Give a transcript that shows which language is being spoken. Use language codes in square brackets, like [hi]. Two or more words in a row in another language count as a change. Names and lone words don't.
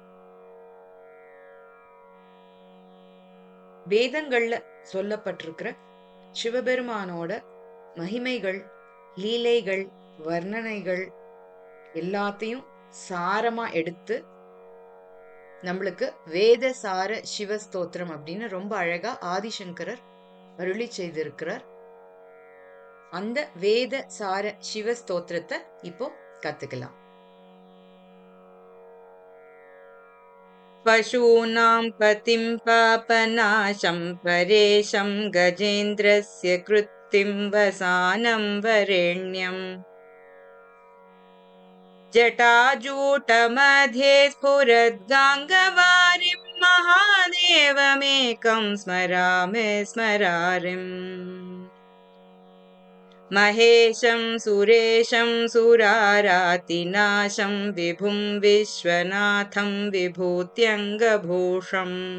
[ta] வேதங்கள்ல சொல்லப்பட்டிருக்கிற சிவபெருமானோட மகிமைகள், லீலைகள், வர்ணனைகள் எல்லாத்தையும் சாரமா எடுத்து நம்மளுக்கு வேதசார சிவஸ்தோத்திரம் அப்படின்னு ரொம்ப அழகா ஆதிசங்கரர் அருளி செய்திருக்கிறார். அந்த வேதசார சிவஸ்தோத்திரத்தை இப்போ கத்துக்கலாம். [sa] पशूनां पतिं पापनाशं परेशं गजेन्द्रस्य कृत्तिं वसानं वरेण्यम् जटाजूटमध्ये स्फुरद्गाङ्गवारिं महादेवमेकं स्मरामि स्मरारिम् महेशं सुरेशं सुरारातिनाशं विभुं विश्वनाथं विभूत्यङ्गभूषम्